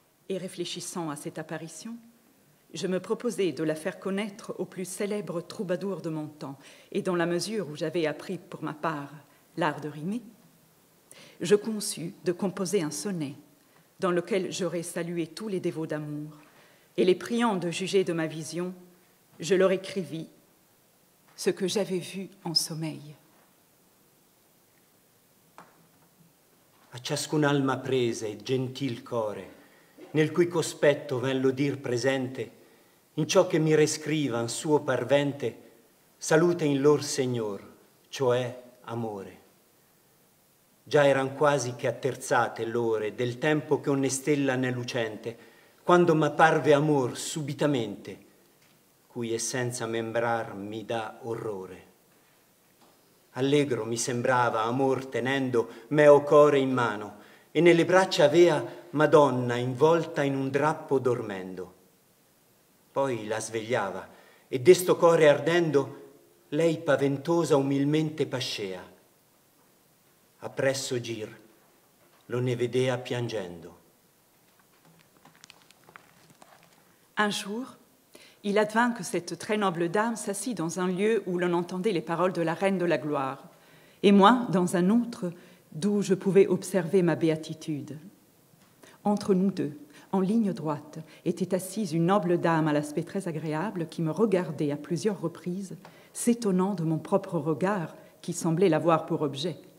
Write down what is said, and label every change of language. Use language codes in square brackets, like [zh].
[fr] Et réfléchissant à cette apparition, je me proposai de la faire connaître aux plus célèbres troubadours de mon temps, et dans la mesure où j'avais appris pour ma part l'art de rimer, je conçus de composer un sonnet dans lequel j'aurais salué tous les dévots d'amour, et les priant de juger de ma vision, je leur écrivis ce que j'avais vu en sommeil. [it] A ciascun'alma presa e gentil core, nel cui cospetto ven l'udir presente, in ciò che mi rescrivan suo parvente, salute in lor Segnor, cioè amore. Già eran quasi che atterzate l'ore del tempo che ogni stella n'è lucente, quando m'apparve amor subitamente, cui essenza membrar mi dà orrore. Allegro mi sembrava amor tenendo meo core in mano, e nelle braccia avea Madonna involta in un drappo dormendo. Poi la svegliava, e desto core ardendo, lei paventosa umilmente pascea. Appresso gir, lo ne vedea piangendo. [fr] Un jour, il advint que cette très noble dame s'assit dans un lieu où l'on entendait les paroles de la Reine de la Gloire, et moi dans un autre d'où je pouvais observer ma béatitude. Entre nous deux, en ligne droite, était assise une noble dame à l'aspect très agréable qui me regardait à plusieurs reprises, s'étonnant de mon propre regard qui semblait l'avoir pour objet.